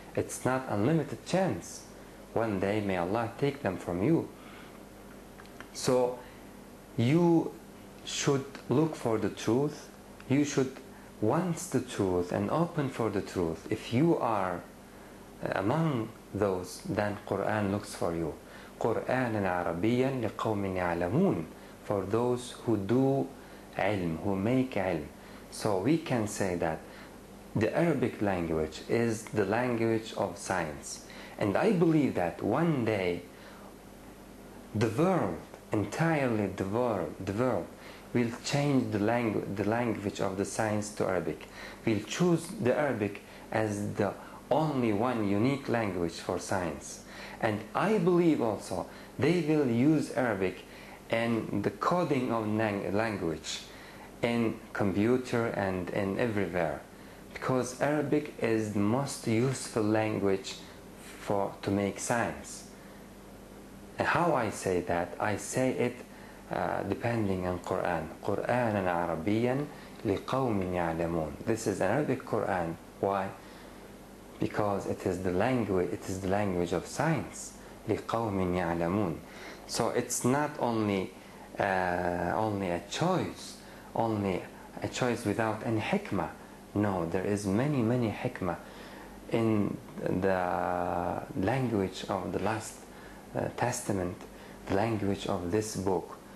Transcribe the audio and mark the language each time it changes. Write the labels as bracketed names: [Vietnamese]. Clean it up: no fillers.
[English] It's not unlimited chance. One day may Allah take them from you. So you should look for the truth. You should want the truth and open for the truth. If you are among those, then Quran looks for you. [Arabic] قرآنا عربيا لقوم يعلمون. [English] For those who do ilm, who make ilm. So we can say that the Arabic language is the language of science. And I believe that one day the world, entirely the world will change the language of the science to Arabic. We'll choose the Arabic as the only one unique language for science. And I believe also they will use Arabic in the coding of language, in computer and in everywhere. Because Arabic is the most useful language to make science. And how I say that? I say it depending on Quran. [Arabic] قرآنا عربيا لقوم يعلمون. [English] This is an Arabic Quran. Why? Because it is the language of science. [Arabic] لقوم يعلمون. [English] So it's not only a choice without any hikmah. No, there is many hikmah in the language of the last Testament, the language of this book.